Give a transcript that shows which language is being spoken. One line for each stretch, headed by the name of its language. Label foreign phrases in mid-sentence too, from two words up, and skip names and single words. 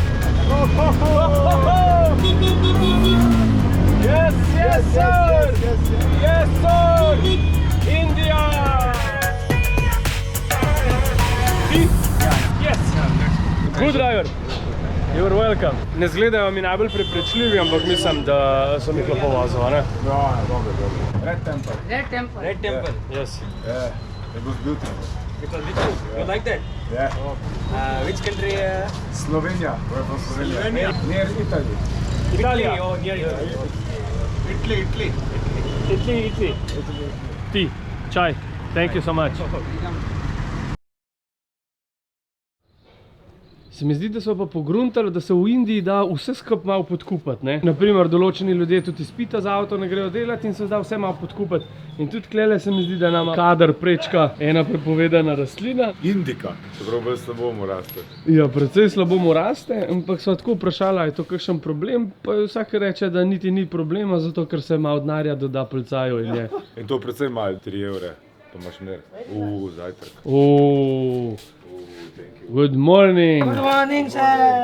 English: Oh, ho, ho. Yes, yes, sir. Yes, sir. India. See? Yes. Good driver. You're welcome.
Slovenian: Ne zgledajo mi najbolj prepričljivi, ampak mislim, da sem jih lepo vozil, ne? No, dobro.
English: Red Temple. Red Temple. Red Temple. Yes. Yeah, it was beautiful. It was beautiful. You like that? Yeah. Which country? Slovenia. We're from Slovenia. Slovenia. Near Italy.
Slovenian: Italija.
English: Oh, near Italy. Italy. Italy. Tea. Chai. Thank you so much.
Slovenian: Se mi zdi, da so pa pogruntali, da se v Indiji da vse skupaj malo podkupati, ne. Naprimer, določeni ljudje tudi izpita za avto ne grejo delati in se da vse malo podkupati. In tudi tlele se mi zdi, da nama kadar prečka ena prepovedana rastlina. Indika. Čeprav bolj slabo mu raste. Ja, precej slabo mu raste, ampak sva tako vprašala, je to kakšen problem, pa vsak reče, da niti ni problema, zato ker se malo denarja doda policaju in je. In to precej malo, 3 evre. Pa imaš mir. Zajtrk.
English: Thank you. Good morning. Good morning, sir.